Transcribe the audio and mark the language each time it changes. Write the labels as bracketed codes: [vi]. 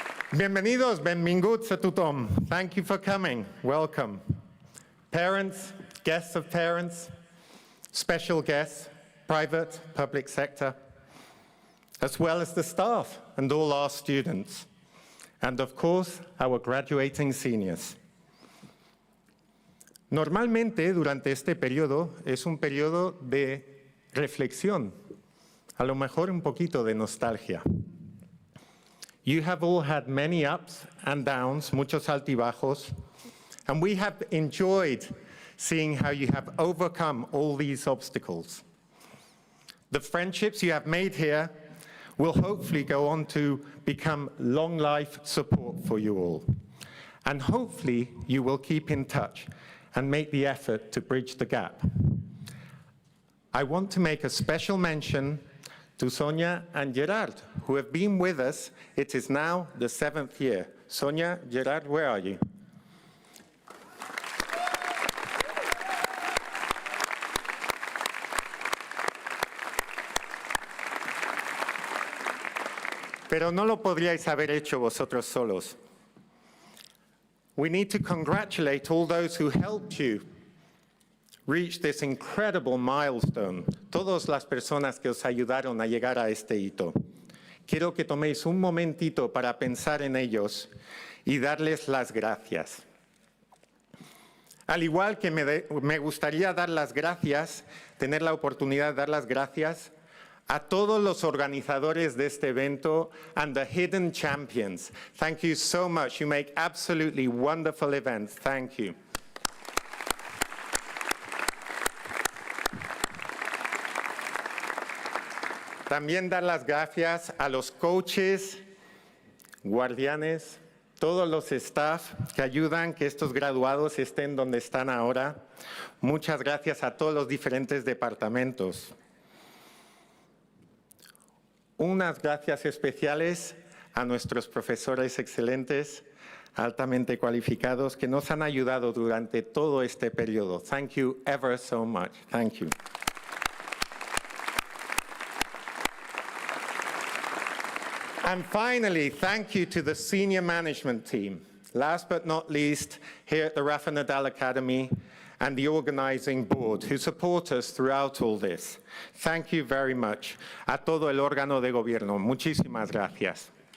[es] Bienvenidos, [ca] benvinguts a tothom. [en] Thank you for coming. Welcome. Parents, guests of parents, special guests, private, public sector, as well as the staff and all our students. And of course, our graduating seniors. [es] Normalmente, durante este periodo, es un periodo de reflexión, a lo mejor un poquito de nostalgia. [en] You have all had many ups and downs, [es] muchos altibajos, [en] and we have enjoyed seeing how you have overcome all these obstacles. The friendships you have made here will hopefully go on to become long life support for you all. And hopefully you will keep in touch and make the effort to bridge the gap. I want to make a special mention to Sonia and Gerard, who have been with us. It is now the 7th year. Sonia, Gerard, where are you? [es] Pero no lo podríais haber hecho vosotros solos. [en] We need to congratulate all those who helped you reach this incredible milestone. [es] Todas las personas que os ayudaron a llegar a este hito. Quiero que toméis un momentito para pensar en ellos y darles las gracias. Al igual que me gustaría dar las gracias, tener la oportunidad de dar las gracias a todos los organizadores de este evento [en] and the hidden champions. Thank you so much. You make absolutely wonderful events. Thank you. [es] También dar las gracias a los coaches, guardianes, todos los staff que ayudan que estos graduados estén donde están ahora. Muchas gracias a todos los diferentes departamentos. Unas gracias especiales a nuestros profesores excelentes, altamente cualificados, que nos han ayudado durante todo este periodo. [en] Thank you ever so much. Thank you. And finally, thank you to the senior management team. Last but not least, here at the Rafa Nadal Academy and the organizing board who support us throughout all this. Thank you very much. [es] A todo el órgano de gobierno, muchísimas gracias.